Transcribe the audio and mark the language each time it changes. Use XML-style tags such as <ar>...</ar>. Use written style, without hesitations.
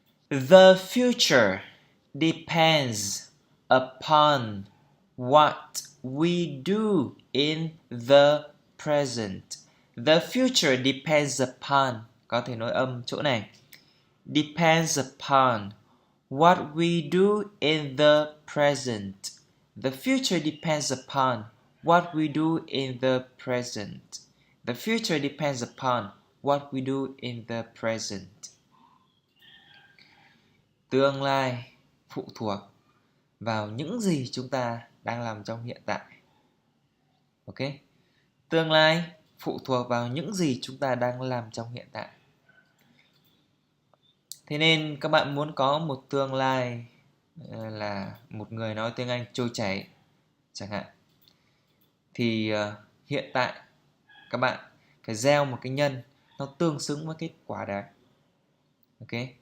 <en>The future depends upon what we do in the present. The future depends upon,</en> <vi>có thể nói âm chỗ này.</vi> <en>Depends upon what we do in the present. The future depends upon what we do in the present. The future depends upon what we do in the present.</en> <vi>Tương lai phụ thuộc vào những gì chúng ta đang làm trong hiện tại. Ok? Tương lai phụ thuộc vào những gì chúng ta đang làm trong hiện tại. Thế nên các bạn muốn có một tương lai là một người nói tiếng Anh trôi chảy chẳng hạn, thì hiện tại các bạn phải gieo một cái nhân nó tương xứng với kết quả đấy. Ok?</vi>